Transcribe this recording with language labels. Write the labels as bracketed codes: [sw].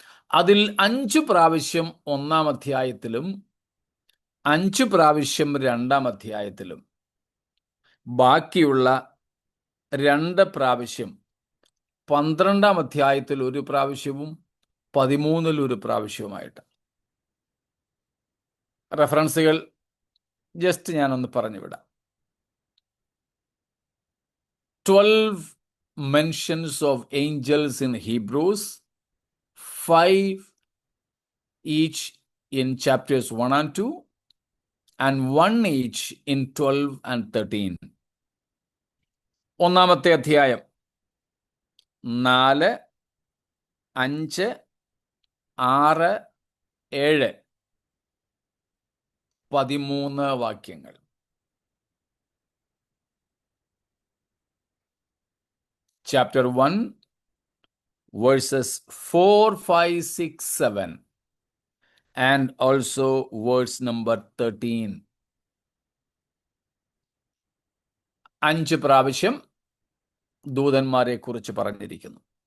[ml] അതിൽ 5 പ്രാവശ്യം 1-ാം അധ്യായത്തിലും 5 പ്രാവശ്യം 2-ാം അധ്യായത്തിലും, ബാക്കിയുള്ള 2 പ്രാവശ്യം 12-ാം അധ്യായത്തിൽ ഒരു പ്രാവശ്യവും 13-ൽ ഒരു പ്രാവശ്യവുമായിട്ട്. റെഫറൻസുകൾ ജസ്റ്റ് ഞാനൊന്ന് പറഞ്ഞു വിടാം. [en] 12 mentions of angels in Hebrews, 5 each in chapters 1 and 2, and 1 each in 12 and 13. [ml] 1-ാമത്തെ അധ്യായം 4, 5, 6, 7, 13 വാക്യങ്ങൾ. [en] Chapter 1, verses 4, 5, 6, 7, and also verse number 13. [ml] 5 പ്രാവശ്യം ദൂതന്മാരെ കുറിച്ച് പറഞ്ഞിരിക്കുന്നു.